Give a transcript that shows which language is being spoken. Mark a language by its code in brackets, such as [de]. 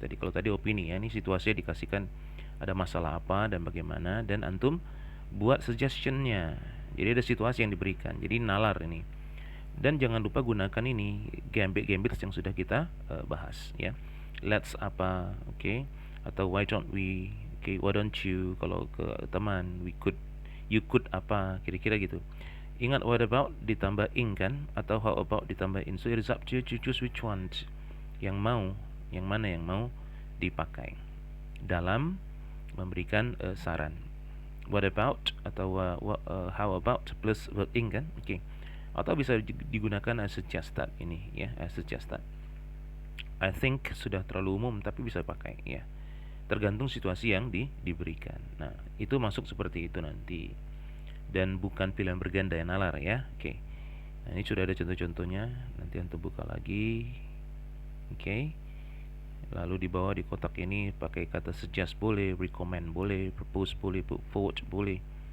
[id] Tadi kalau tadi opini, ya, ini situasinya dikasihkan ada masalah apa dan bagaimana, dan antum buat suggestionnya. Jadi ada situasi yang diberikan. Jadi nalar ini. Dan jangan lupa gunakan ini gambit yang sudah kita bahas, ya. Let's apa, oke, okay? [en] Atau why don't we, oke, okay? Why don't you, [id] kalau ke teman, [en] you could apa, kira-kira gitu. [id] Ingat [en] what about [id] ditambah ing, kan, atau [en] how about [id] ditambah in. [en] So it is up to you to choose which one, [id] yang mana yang mau dipakai dalam memberikan saran. [en] What about atau how about plus verb ing, kan, oke. Okay. [id] Atau bisa digunakan [en] as suggested [id] ini, ya, as suggested. [en] I think [id] sudah terlalu umum tapi bisa pakai, ya. Tergantung situasi yang diberikan. Nah, itu masuk seperti itu nanti. Dan bukan pilihan berganda yang nalar, ya. Oke. Nah, ini sudah ada contoh-contohnya. Nanti antum buka lagi. Oke. Lalu di bawah di kotak ini pakai kata suggest boleh, recommend boleh, propose boleh, put forward boleh.